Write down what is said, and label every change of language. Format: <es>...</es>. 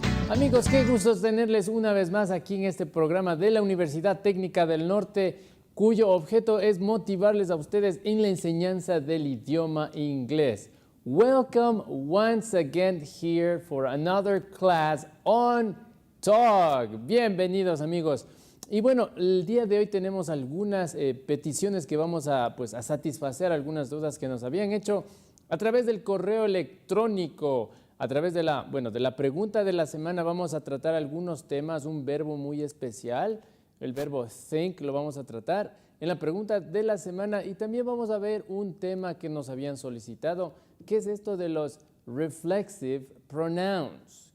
<es>Amigos, qué gusto tenerles una vez más aquí en este programa de la Universidad Técnica del Norte, cuyo objeto es motivarles a ustedes en la enseñanza del idioma inglés.</es> <en>Welcome once again here for another class on Talk.</en> <es>Bienvenidos, amigos. Y bueno, el día de hoy tenemos algunas peticiones que vamos a satisfacer, algunas dudas que nos habían hecho a través del correo electrónico. A través de la pregunta de la semana vamos a tratar algunos temas, un verbo muy especial, el verbo think lo vamos a tratar en la pregunta de la semana, y también vamos a ver un tema que nos habían solicitado, que es esto de los reflexive pronouns.</es>